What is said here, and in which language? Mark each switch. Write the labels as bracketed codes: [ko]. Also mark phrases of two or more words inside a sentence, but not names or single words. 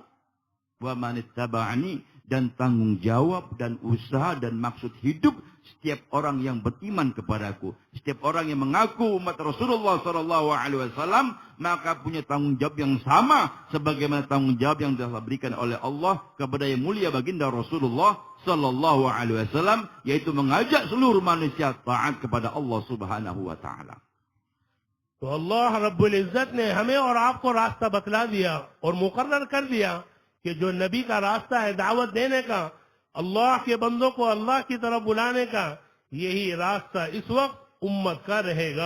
[ar] ومن اتبعني, [id] dan tanggung jawab dan usaha dan maksud hidup setiap orang yang beriman kepadaku, setiap orang yang mengaku umat Rasulullah SAW, maka punya tanggung jawab yang sama sebagaimana tanggung jawab yang telah diberikan oleh Allah kepada yang mulia baginda Rasulullah SAW, yaitu mengajak seluruh manusia taat kepada Allah [ar] سبحانه وتعالى. [hi] तो अल्लाह [ar] رب العزة [hi] ने हमें और आपको रास्ता बतला दिया और मुकर्रर कर दिया कि जो नबी का रास्ता है दावत देने का, अल्लाह के बंदों को अल्लाह की तरफ बुलाने का, यही रास्ता इस वक्त उम्मत का रहेगा।